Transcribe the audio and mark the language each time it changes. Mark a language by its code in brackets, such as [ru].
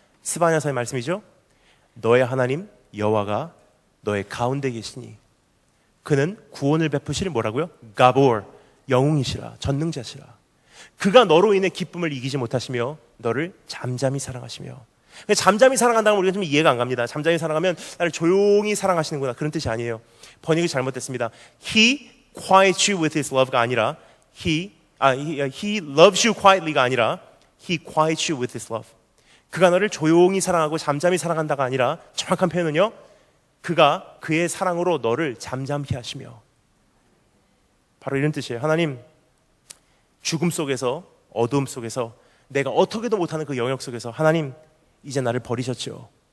[ko] 스바냐서의 말씀이죠. 너의 하나님 여호와가 너의 가운데 계시니 그는 구원을 베푸실 뭐라고요? 가보르, 영웅이시라, 전능자시라. 그가 너로 인해 기쁨을 이기지 못하시며 너를 잠잠히 사랑하시며. 잠잠히 사랑한다면 우리가 좀 이해가 안 갑니다. 잠잠히 사랑하면 나를 조용히 사랑하시는구나, 그런 뜻이 아니에요. 번역이 잘못됐습니다. [en] He quiets you with his love [ko] 가 아니라 [en] He loves you quietly가 아니라 He quiets you with his love. [ko] 그가 너를 조용히 사랑하고 잠잠히 사랑한다가 아니라 정확한 표현은요, 그가 그의 사랑으로 너를 잠잠케 하시며. 바로 이런 뜻이에요. 하나님, 죽음 속에서, 어두움 속에서, 내가 어떻게도 못하는 그 영역 속에서 하나님 이제 나를 버리셨죠.